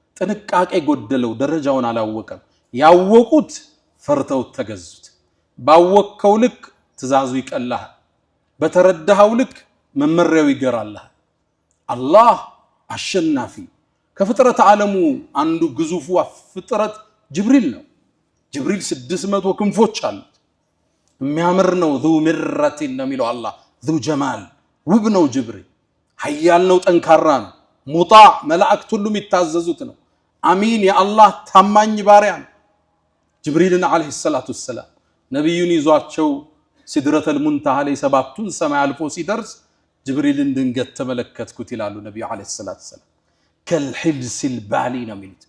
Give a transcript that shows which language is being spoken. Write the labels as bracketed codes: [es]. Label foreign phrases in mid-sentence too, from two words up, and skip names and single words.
[am] ጥንቃቄ ጎደለው ደረጃውን አላወቀም። ያወቁት ፈርተው ተገዙት። ባወቅከው ልክ ትእዛዙ ይቀልሃል፣ በተረዳኸው ልክ መመሪያው ይገራልሃል። አላህ አሸናፊ ከፍጥረት ዓለሙ አንዱ ግዙፉ ፍጥረት ጅብሪል ነው። ጅብሪል 600 ክንፎች አሉት። የሚያምር ነው። [ar] ذو مرة [am] ነው የሚለው አላህ። [ar] ذو جمال [am] ውብ ነው ጅብሪል። ኃያል ነው፣ ጠንካራ ነው። ሙጣዕ መላእክት ሁሉም ይታዘዙት ነው። አሚን የአላህ ታማኝ ባሪያ ነው። ጅብሪልን [ar] عليه الصلاة والسلام [am] ነብዩን ይዟቸው [ar] سدرة المنتهى [am] ላይ 7ቱን ሰማይ አልፎ ሲደርስ ጅብሪልን ድንገት ተመለከትኩት ይላሉ ነብዩ [ar] عليه الصلاة والسلام። [am] ከልሂብሲል ባሊ ነው የሚሉት።